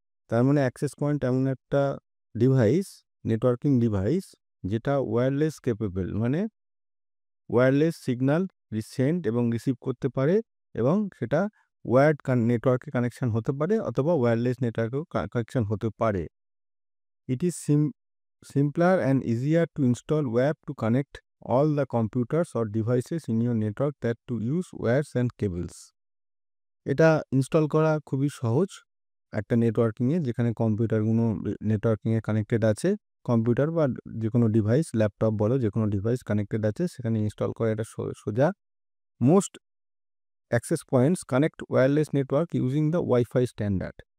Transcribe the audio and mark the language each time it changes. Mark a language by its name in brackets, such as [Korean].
[Bangla] তার মানে access point এমন একটা ডিভাইস, নেটওয়ার্কিং ডিভাইস, যেটা ওয়্যারলেস কেপেবল, মানে ওয়্যারলেস সিগন্যাল সেন্ড এবং রিসিভ করতে পারে, এবং সেটা ওয়্যার্ড নেটওয়ার্কে কানেকশন হতে পারে অথবা ওয়্যারলেস নেটওয়ার্কেও কানেকশন হতে পারে। [English] It is simpler and easier to install web to connect all the computers or devices in your network that to use wires and cables. [Bangla] এটা ইনস্টল করা খুবই সহজ একটা নেটওয়ার্কিংয়ে, যেখানে কম্পিউটারগুলো নেটওয়ার্কিংয়ে কানেক্টেড আছে, কম্পিউটার বা যে কোনো ডিভাইস, ল্যাপটপ বলো, যে কোনো ডিভাইস কানেক্টেড আছে, সেখানে ইনস্টল করা এটা সোজা। [English] Most access points connect wireless network using the wifi standard.